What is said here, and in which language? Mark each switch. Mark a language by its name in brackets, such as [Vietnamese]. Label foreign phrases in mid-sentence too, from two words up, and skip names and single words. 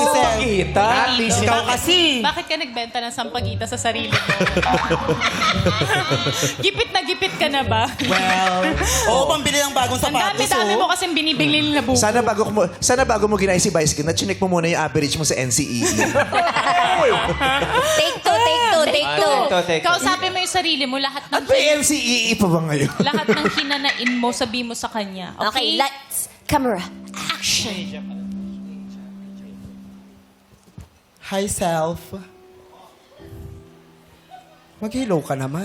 [Filipino] Ikaw kasi. Bakit ka nagbenta ng sampagita sa sarili mo? Gipit na gipit ka na ba? Well, pambili ng bagong Ang sapatos. dami-dami mo kasing binibili na buko. Sana bago mo ginaya si Vice Ganda, chinek mo muna yung average mo sa NCEE. [English] Take two. [Filipino] Kausapin mo yung sarili mo, lahat ng At may NCEE pa ba ngayon? lahat ng hinanain mo, sabi mo sa kanya. [English] Okay, Okay? lights, camera, action. Hi, self. [Filipino] Mag-hello ka naman.